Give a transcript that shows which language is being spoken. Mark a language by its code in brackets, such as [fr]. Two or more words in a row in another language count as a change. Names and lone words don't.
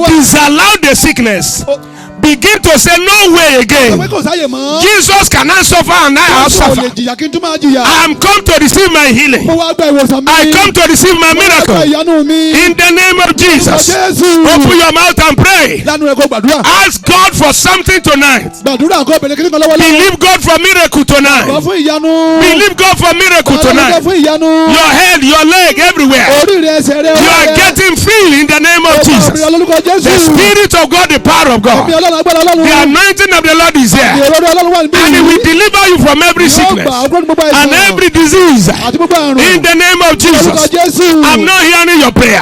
[en] disallow the sickness. [yo] Ó- [en] Begin to say no way [yo] sọ pé [en] again. [yo] kò sáyè mọ́. [en] Jesus cannot suffer and I have [yo] Jésù ò lè [en] suffered. [yo] jìyà kí n tún máa jìyà. [en] I am come to receive my healing. [yo] mo wá gba ìwòsàn mi. [en] I come to receive my [yo] mo wá gba [en] miracle. [yo] ìyanu mi. [en] In the name of Jesus. [yo] Jésù. [en] Open your mouth and pray. [yo] lánàá rẹ kó gbàdúrà. [en] Ask God for something tonight. [yo] gbàdúrà kó bẹ̀rẹ̀ kíní kan lọ́wọ́ lọ́wọ́. [en] Believe God for miracle [yo] wà [en] tonight. [yo] fún ìyanu. [en] Believe God for miracle [yo] wà [en] tonight. [yo] fún ìyanu. [en] Your head, your leg, everywhere. [yo] orí rẹ ẹsẹ̀ rẹ. [en] You are getting free in the name of Jesus. The Spirit of God, the power of God, the anointing of the Lord is here, and He will deliver you from every sickness and every disease in the name of Jesus. I'm not hearing your prayer.